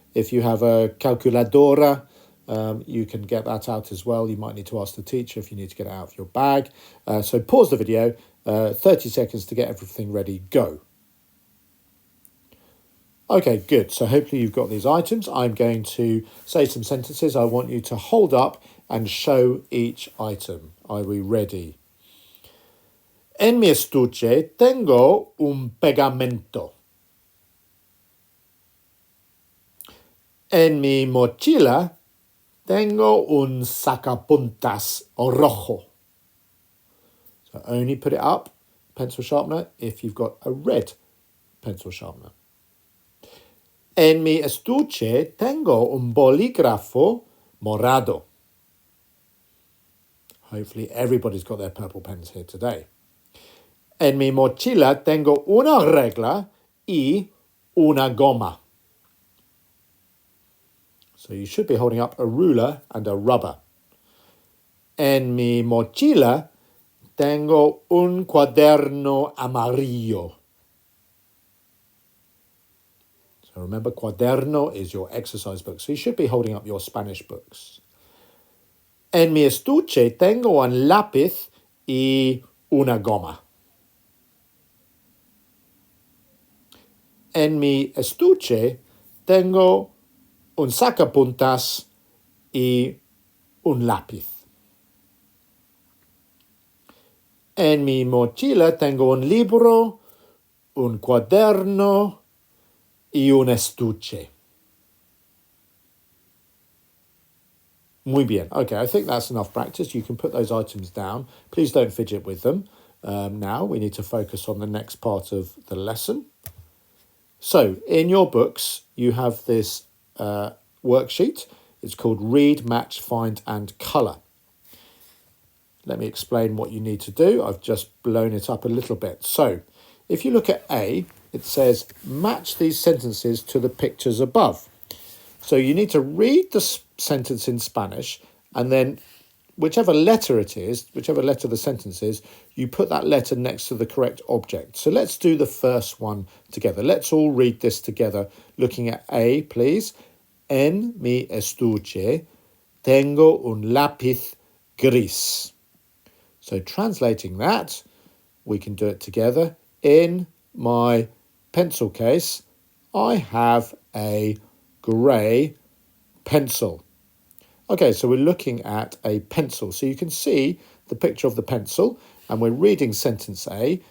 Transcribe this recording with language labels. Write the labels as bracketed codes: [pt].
[en] If you have a calculadora, you can get that out as well. You might need to ask the teacher if you need to get it out of your bag. So pause the video, 30 seconds to get everything ready, go. Okay, good. So hopefully you've got these items. I'm going to say some sentences. I want you to hold up and show each item. Are we ready? [es] En mi estuche tengo un pegamento. En mi mochila tengo un sacapuntas rojo. [en] So only put it up, pencil sharpener, if you've got a red pencil sharpener. [es] En mi estuche tengo un bolígrafo morado. [en] Hopefully everybody's got their purple pens here today. [es] En mi mochila tengo una regla y una goma. [en] So you should be holding up a ruler and a rubber. [es] En mi mochila tengo un cuaderno amarillo. [en] So remember, cuaderno is your exercise book. So you should be holding up your Spanish books. [es] En mi estuche tengo un lápiz y una goma. En mi estuche tengo un sacapuntas y un lápiz. En mi mochila tengo un libro, un cuaderno y un estuche. Muy bien. [en] Okay, I think that's enough practice. You can put those items down. Please don't fidget with them. Now we need to focus on the next part of the lesson. So in your books, you have this worksheet. It's called Read, Match, Find and Colour. Let me explain what you need to do. I've just blown it up a little bit. So if you look at A, it says match these sentences to the pictures above. So you need to read the sentence in Spanish, and then whichever letter it is, whichever letter the sentence is, you put that letter next to the correct object. So let's do the first one together. Let's all read this together, looking at A, please. [es] En mi estuche tengo un lápiz gris. [en] So translating that, we can do it together. In my pencil case, I have a grey pencil. Okay, so we're looking at a pencil. So you can see the picture of the pencil, and we're reading sentence A.